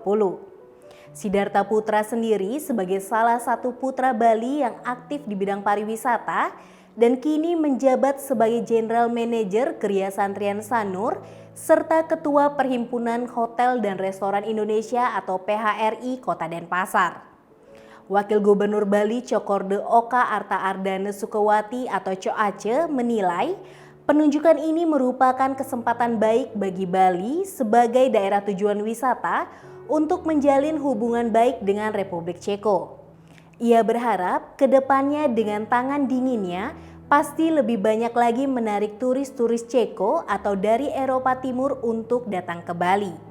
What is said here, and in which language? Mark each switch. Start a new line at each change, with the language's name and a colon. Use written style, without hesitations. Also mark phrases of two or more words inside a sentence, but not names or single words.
Indonesian: Sidarta Putra sendiri sebagai salah satu putra Bali yang aktif di bidang pariwisata dan kini menjabat sebagai
English: General Manager
Indonesian: Geria Santrian Sanur serta Ketua Perhimpunan Hotel dan Restoran Indonesia atau PHRI Kota Denpasar. Wakil Gubernur Bali Cokorde Oka Arta Ardane Sukawati atau Co Aceh menilai penunjukan ini merupakan kesempatan baik bagi Bali sebagai daerah tujuan wisata untuk menjalin hubungan baik dengan Republik Ceko. Ia berharap kedepannya dengan tangan dinginnya pasti lebih banyak lagi menarik turis-turis Ceko atau dari Eropa Timur untuk datang ke Bali.